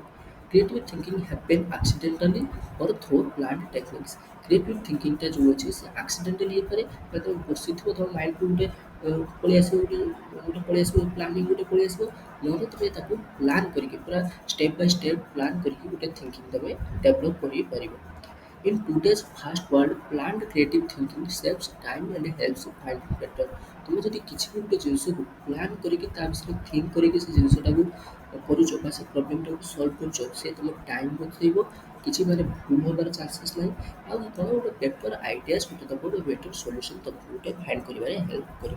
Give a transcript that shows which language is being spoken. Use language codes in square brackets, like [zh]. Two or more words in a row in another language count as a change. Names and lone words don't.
[en] Creative thinking happen accidentally or through planned techniques. creative thinking [or] ଯେଉଁ ଅଛି ସେ ଆକ୍ସିଡେଣ୍ଟାଲି ହେଇପାରେ, ବା ତମେ ବସିଥିବ ତମ ମାଇଣ୍ଡକୁ ଗୋଟେ ପଳେଇ ଆସିବ, ଗୋଟେ ପଳେଇ ଆସିବ, ପ୍ଲାନିଂ ଗୋଟେ ପଳେଇ ଆସିବ, ନହେଲେ ତମେ ତାକୁ ପ୍ଲାନ୍ କରିକି ପୁରା [en] step by step [or] ପ୍ଲାନ୍ କରିକି ଗୋଟେ ଥିଙ୍କିଂ ତମେ ଡେଭଲପ୍ କରିପାରିବ। [en] In today's fast world, planned creative thinking saves time and helps you find better. [or] ତୁମେ ଯଦି କିଛି ବି ଗୋଟେ ଜିନିଷକୁ ପ୍ଲାନ୍ କରିକି ତା ବିଷୟରେ ଥିଙ୍କ କରିକି ସେ ଜିନିଷଟାକୁ କରୁଛ, ବା ସେ ପ୍ରୋବ୍ଲେମଟାକୁ ସଲ୍ଭ କରୁଛ, ସେ ତୁମ ଟାଇମ୍ ବଞ୍ଚେଇବ, କିଛି ମାନେ ଭୁଲ ହେବାର ଚାନ୍ସେସ୍ ନାହିଁ, ଆଉ କ'ଣ ଗୋଟେ [en] better ideas [or] ଗୋଟେ ଦେବ, ଗୋଟେ [en] better solution [or] ତୁମକୁ ଗୋଟେ ଫାଇଣ୍ଡ କରିବାରେ ହେଲ୍ପ କରିବ।